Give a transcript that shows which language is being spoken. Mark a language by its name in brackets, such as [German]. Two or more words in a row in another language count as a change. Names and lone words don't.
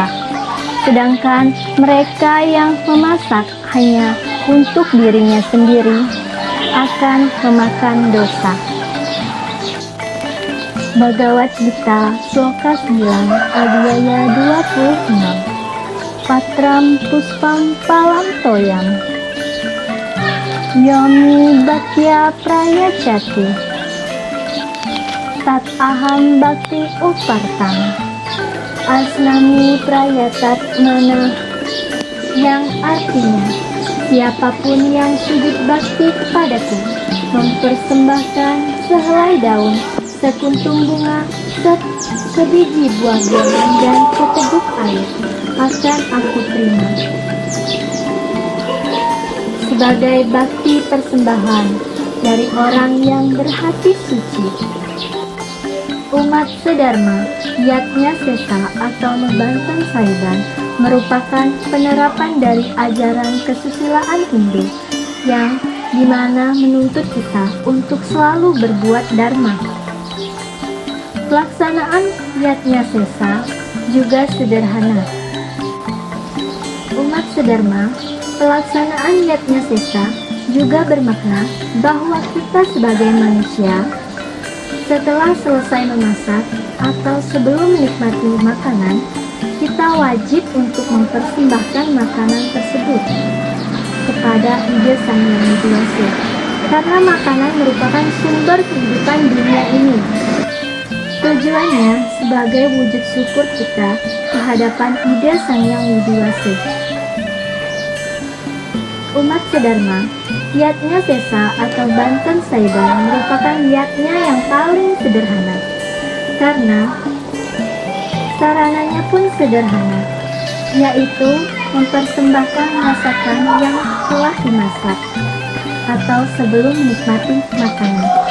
[Indonesian] Sedangkan mereka yang memasak hanya untuk dirinya sendiri akan memakan dosa. Bhagavad Gita Sloka 9, Adhyaya 26. [Sanskrit] Patram Puspam Palam Toyam Yomi Bhaktya Prayachati Tat Aham Bhakti Upartam Asnami Prayatat Mana, [Indonesian] yang artinya siapapun yang sujud bakti kepadaku mempersembahkan sehelai daun, sekuntum bunga, sebiji buah biji dan seteguk air, akan aku terima sebagai bakti persembahan dari orang yang berhati suci. Umat sedharma, yatnya sesa atau membanten saiban merupakan penerapan dari ajaran kesusilaan Hindu yang dimana menuntut kita untuk selalu berbuat dharma. Pelaksanaan yatnya sesa juga sederhana. Umat sedharma, pelaksanaan yatnya sesa juga bermakna bahwa kita sebagai manusia, setelah selesai memasak atau sebelum menikmati makanan, kita wajib untuk mempersembahkan makanan tersebut kepada Ide Sang Yang Widiwase, karena makanan merupakan sumber kehidupan dunia ini. Tujuannya sebagai wujud syukur kita kehadapan ide Sang Yang Widi Wase. Umat sedharma, yatnya sesa atau Banten Saiban merupakan yatnya yang paling sederhana, karena sarananya pun sederhana, yaitu mempersembahkan masakan yang telah dimasak atau sebelum menikmati makanan.